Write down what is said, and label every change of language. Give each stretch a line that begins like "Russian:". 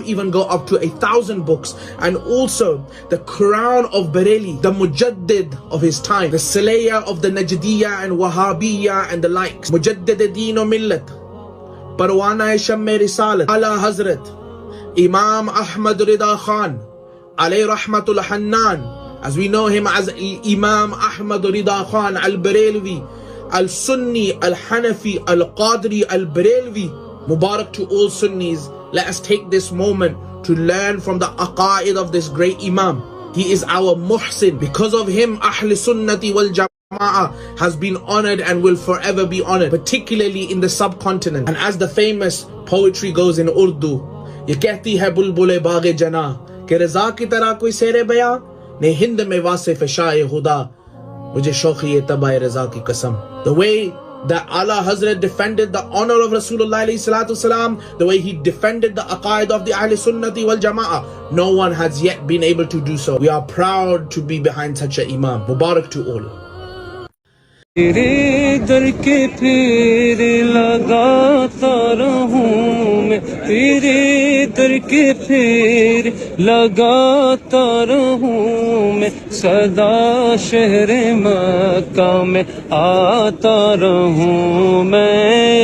English: some even go up to 1,000 books. And also the Quran of Bareli, the Mujaddid of his time, the Salaya of the Najdiyya and Wahhabiyya and the likes, Mujaddid Deen o Millat, Parwana Shamme Risalat, Ala Hazrat Imam Ahmad Rida Khan, alayhi rahmatul Hannan, as we know him as Imam Ahmad Rida Khan al-Barelvi, al-Sunni, al-Hanafi, al-Qadri, al-Barelvi. Mubarak to all Sunnis. Let us take this moment to learn from the aqaid of this great Imam. He is our Muhsin. Because of him, Ahl Sunnati wal Jama'ah has been honored and will forever be honored, particularly in the subcontinent. And as the famous poetry goes in Urdu,
Urdu: ye kehti hai bulbul bagh jana کہ رضا کی طرح کوئی سیر بیاں نے ہند میں واصف شاہ خدا مجھے شوقی تباہ رضا کی قسم.
English: The way that Allah Hazrat defended the honor of Rasulullah alayhi salatu wasalam, the way he defended the aqaid of the Ahl Sunnati wal Jama'ah, no one has yet been able to do so. We are proud to be behind such an Imam. Mubarak to all.
Urdu: تیرے در کے پھیر لگاتا رہوں میں، تیرے در کے پھیر لگاتا رہوں میں، صدا شہر مکہ میں آتا رہوں میں.